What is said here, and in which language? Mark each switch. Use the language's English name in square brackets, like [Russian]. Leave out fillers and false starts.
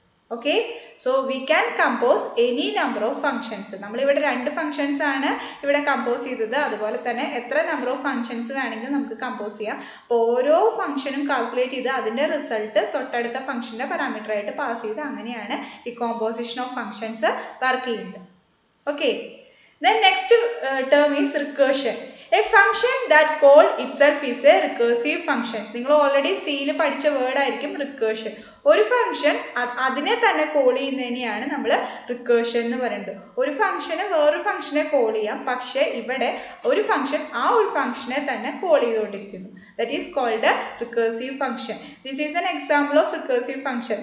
[Malayalam] Okay, so we can compose any number of functions. നമ്മളിവിടെ രണ്ട് functions ആണ് ഇവിടെ കമ്പോസ് ചെയ്തത്. അതുപോലെ തന്നെ എത്ര നമ്പർ ഓഫ് ഫംഗ്ഷൻസ് വേണമെങ്കിലും നമുക്ക് കമ്പോസ് ചെയ്യാം. അപ്പോൾ ഓരോ ഫംഗ്ഷനും കാൽക്കുലേറ്റ് ചെയ്ത് അതിൻ്റെ റിസൾട്ട് തൊട്ടടുത്ത ഫംഗ്ഷൻ്റെ പാരാമീറ്റർ ആയിട്ട് പാസ് ചെയ്ത് അങ്ങനെയാണ് ഈ കോമ്പോസിഷൻ ഓഫ് ഫംഗ്ഷൻസ് വർക്ക് ചെയ്യുന്നത്. Okay, [English] then next term is recursion. A function that call itself is a recursive function. [Malayalam] നിങ്ങൾ ഓൾറെഡി സിയിൽ പഠിച്ച വേർഡ് ആയിരിക്കും recursion. ഒരു ഫംഗ്ഷൻ അതിനെ തന്നെ കോൾ ചെയ്യുന്നതിനെയാണ് നമ്മൾ റിക്കേർഷൻ എന്ന് പറയുന്നത്. ഒരു ഫംഗ്ഷന് വേറൊരു ഫംഗ്ഷനെ കോൾ ചെയ്യാം, പക്ഷേ ഇവിടെ ഒരു ഫംഗ്ഷൻ ആ ഒരു ഫംഗ്ഷനെ തന്നെ കോൾ ചെയ്തുകൊണ്ടിരിക്കുന്നു. That is called റിക്കേർസീവ് function. This is an example of റിക്കേർസീവ് function.